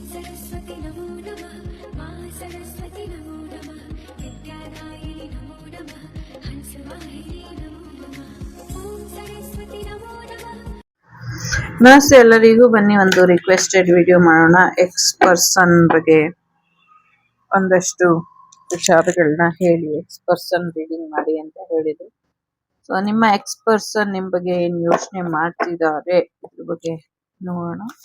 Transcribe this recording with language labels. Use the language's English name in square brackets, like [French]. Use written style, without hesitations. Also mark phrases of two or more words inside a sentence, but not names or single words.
[Sanskrit] सरस्वती नमो नमः मा सरस्वती नमो नमः विद्यादायिनी नमो नमः हंसवाहिनी नमो नमः ॐ सरस्वती नमो नमः। [Kannada] ನಮಸ್ತೆ ಎಲ್ಲರಿಗೂ. ಬನ್ನಿ ಒಂದು [English] requested video [Kannada] ಮಾಡೋಣ. [English] ex person [Kannada] ಬಗ್ಗೆ ಒಂದಷ್ಟು ವಿಚಾರಗಳನ್ನ ಹೇಳಿ, [English] ex person reading [Kannada] ಮಾಡಿ ಅಂತ ಹೇಳಿದ್ರು. ಸೊ ನಿಮ್ಮ [English] ex person [Kannada] ನಿಮ್ಮ ಬಗ್ಗೆ ಏನ್ ಯೋಚನೆ ಮಾಡ್ತಿದ್ದಾರೆ ಇದ್ರ ಬಗ್ಗೆ ನೋಡೋಣ.